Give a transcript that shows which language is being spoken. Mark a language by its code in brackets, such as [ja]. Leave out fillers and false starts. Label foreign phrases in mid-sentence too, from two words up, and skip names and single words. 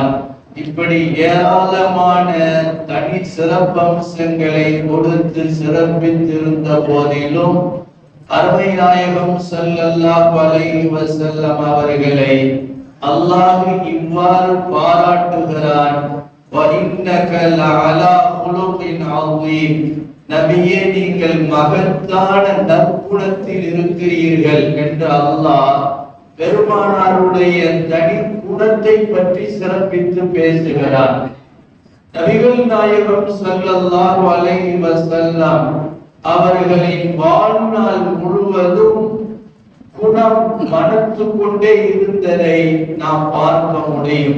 [ta] இப்படி ஏராளமான தனி சிறப்பம்சங்களை கொடுத்து சிறப்பித்திருந்த போதிலும் அருமை நாயகம் [ar] صلى الله عليه وسلم [ta] அவர்களை அல்லாஹ் இவ்வாறு பாராட்டுகிறான். [ar] وَإِنَّكَ لَعَلَى خُلُقٍ عَظِيمٍ [ta] நபியே, நீங்கள் மகத்தான நற்குணத்தில் இருக்கிறீர்கள் என்று அல்லாஹ் பெருமானாருடைய தனி குணத்தை பற்றி சிறப்பித்து பேசுகிறார். நபிகள் நாயகம் [ar] صلى الله عليه وسلم [ta] அவர்களின் வாழ்நாள் முழுவதும் குணம் மனத்து கொண்டே இருந்ததை நாம் பார்க்க முடியும்.